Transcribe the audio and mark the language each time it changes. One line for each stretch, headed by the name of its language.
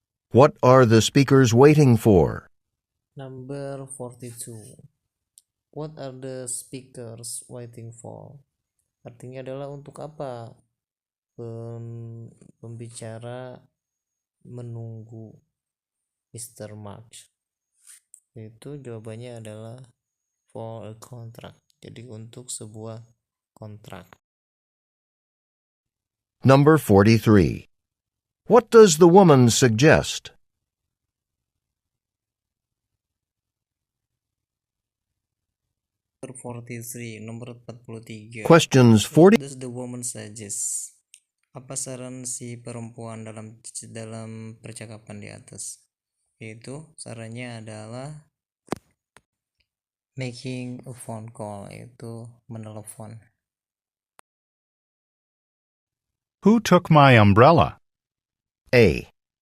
English: What are the speakers waiting for? Number 42. What are the speakers waiting for?
Indonesian: Artinya adalah untuk apa pembicara menunggu Mr. March. Itu jawabannya adalah
English: for a contract.
Indonesian: Jadi untuk sebuah kontrak.
English: Number 43. What does the woman suggest? Number 43,
Indonesian: nomor 43.
English: Questions 40. What does the woman suggest?
Indonesian: Apa saran si perempuan dalam percakapan di atas? Yaitu sarannya adalah
English: making a phone call,
Indonesian: yaitu menelepon.
English: Who took my umbrella? A.